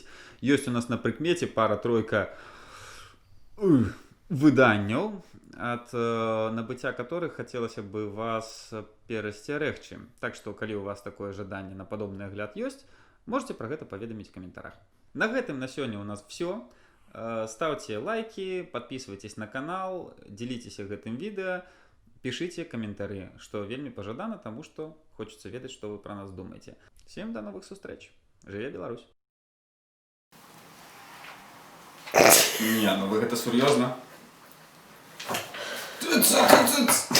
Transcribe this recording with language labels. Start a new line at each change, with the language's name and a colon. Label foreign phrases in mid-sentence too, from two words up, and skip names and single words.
Belarusian: Ёсць у нас на прыкмеце пара-тройка выданняў, ад набыцця которых хацелася бы вас перасцярэгчы. Так што, калі у вас такое жаданне на падобны агляд ёсць, можете пра гэта паведаміць у каментарах. На гэтым на сёння у нас все.
Russian: Ставьте лайки, подписывайтесь на канал,
Belarusian: дзеліцеся гэтым відэа, пішыце каментары, што вельмі пажадана, таму што хочацца ведаць, што вы пра нас думаеце.
Russian: Всем до новых
Belarusian: сустрэч. Жыве Беларусь! Не, вы гэта сур'ёзна?